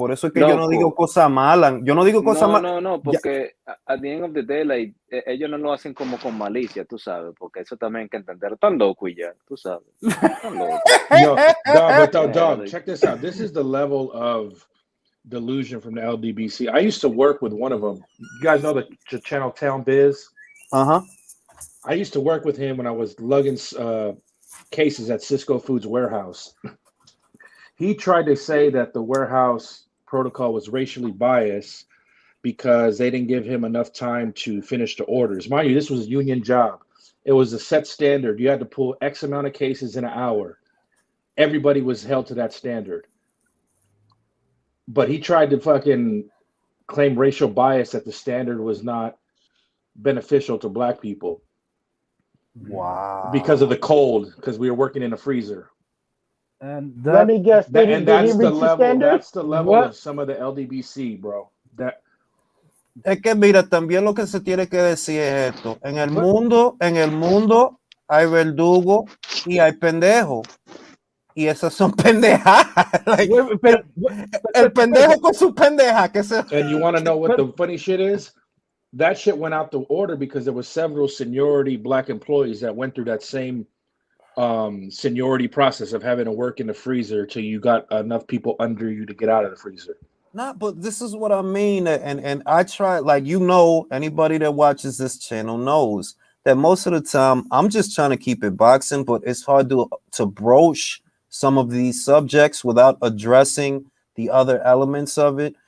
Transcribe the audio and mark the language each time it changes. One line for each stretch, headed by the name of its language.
Spanish: Por eso es que yo no digo cosas malas. Yo no digo cosas malas. No, porque
English: at the end of the day, like,
Spanish: ellos no lo hacen como con malicia, tú sabes, porque eso también hay que entender. Están locos ya, tú sabes. Están locos.
English: No, dog, Yeah, check this out. This is the level of delusion from the LDBC. I used to work with one of them. You guys know the channel Town Biz? Uh-huh. I used to work with him when I was lugging cases at Cisco Foods warehouse. He tried to say that the warehouse protocol was racially biased because they didn't give him enough time to finish the orders. Mind you, this was a union job. It was a set standard. You had to pull X amount of cases in an hour. Everybody was held to that standard. But he tried to fucking claim racial bias that the standard was not beneficial to black people. Wow. Because of the cold, because we were working in a freezer. And Let me guess. Did he That's the reach level. standard? That's the level of some of the LDBC, bro.
Spanish: Es que mira, también lo que se tiene que decir es esto. En el mundo hay verdugo y hay pendejo. Y esas son pendejadas. Like, el pendejo con su pendeja.
English: And you want to know what the funny shit is? That shit went out the order because there was several seniority black employees that went through that same seniority process of having to work in the freezer till you got enough people under you to get out of the freezer. Nah, but this is what I mean, and I try, like, anybody that watches this channel knows that most of the time I'm just trying to keep it boxing, but it's hard to broach some of these subjects without addressing the other elements of it.